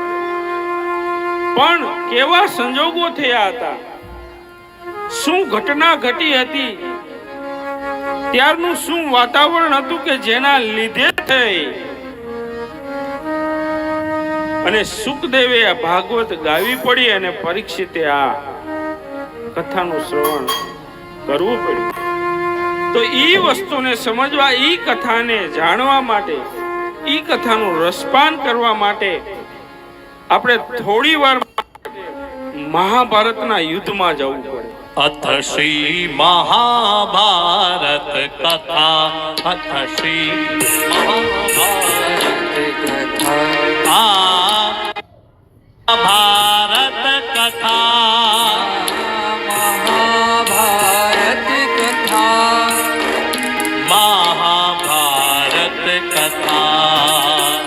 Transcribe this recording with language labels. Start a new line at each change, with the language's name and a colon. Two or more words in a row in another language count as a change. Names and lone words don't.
Gujarati: પણ કેવા સંજોગો થયા હતા, શું ઘટના ઘટી હતી, ત્યારનું શું વાતાવરણ હતું કે જેના લીધે થઈ અને સુખદેવે આ ભાગવત ગાવી પડી અને પરીક્ષિતે આ કથાનું શ્રવણ કરવું પડ્યું. તો ઈ વસ્તુને સમજવા, ઈ કથાને જાણવા માટે, ઈ કથાનું રસપાન કરવા માટે આપણે થોડી વાર મહાભારતના યુદ્ધમાં જવું પડે.
Hindi: अथ श्री महाभारत कथा अथ श्री महाभारत कथा महाभारत कथा महाभारत कथा